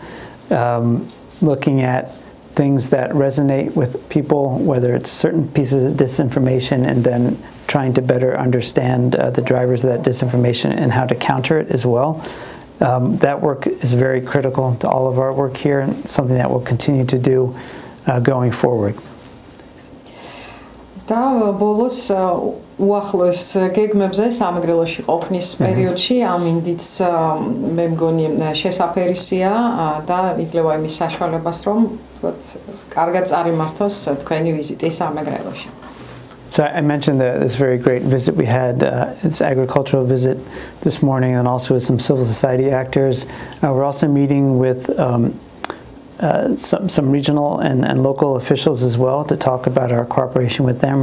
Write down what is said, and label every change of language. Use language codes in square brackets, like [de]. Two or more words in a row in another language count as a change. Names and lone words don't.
[en] Looking at things that resonate with people, whether it's certain pieces of disinformation, and then trying to better understand the drivers of that disinformation and how to counter it as well. That work is very critical to all of our work here and something that we'll continue to do going forward. [ka] და ბოლოს უახლოეს გეგმებზე სამეგრელოში ყოფნის პერიოდში ამინდიც მე მგონი შესაფერისია და იძლევა იმის საშუალებას რომ თქოთ კარგად წარიმართოს თქვენი ვიზიტი სამეგრელოში. [en] So I mentioned this very great visit we had, it's agricultural visit this morning, and also with some civil society actors. We're also meeting with some regional and local officials as well to talk about our cooperation with them.